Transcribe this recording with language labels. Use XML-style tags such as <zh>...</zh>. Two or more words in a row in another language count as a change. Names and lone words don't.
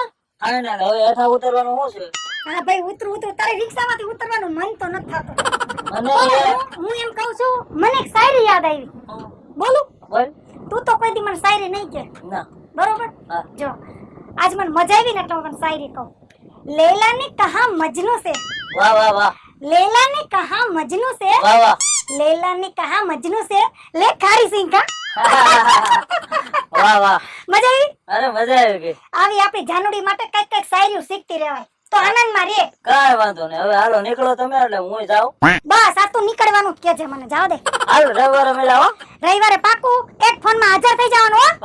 <gu>ફાઇનલ. હવે હેઠા ઉતરવાનું શું છે? હા ભાઈ ઉતરું તારે રિક્ષામાંથી ઉતરવાનું મન તો નથી થતું. મને હું એમ કહું છું, મને એક શાયરી યાદ આવી. બોલું? બોલ. તું તો કોઈ દી મને શાયરી નહીં કે, ના. બરોબર? હા. જો આજ મને મજા આવી ને એટલે હું તને શાયરી કહું.</gu> <hi>लैला ने कहा मजनू से,</hi> <gu>વાહ વાહ વાહ</gu> <hi>लैला ने कहा मजनू से,</hi> <gu>વાહ વાહ</gu> <hi>लैला ने कहा मजनू से ले खारी सिंह का.</hi> <gu>વાહ વાહ. મજા આવી? અરે મજા આવી ગઈ. આવી આપણી જાનુડી માટે કઈક કઈક શાયરીઓ શીખતી રહેવાય તો આનંદમાં રહે. કાંઈ વાંધો નહીં, હવે હાલો નીકળો તમે, એટલે હું જાઉં. બસ આ તું નીકળવાનું જ કેજે મને, જાવ દે. હાલો રવિવારે મેળાવો. રવિવારે પાકું એક ફોનમાં હાજર થઈ જવાનું હો.</gu>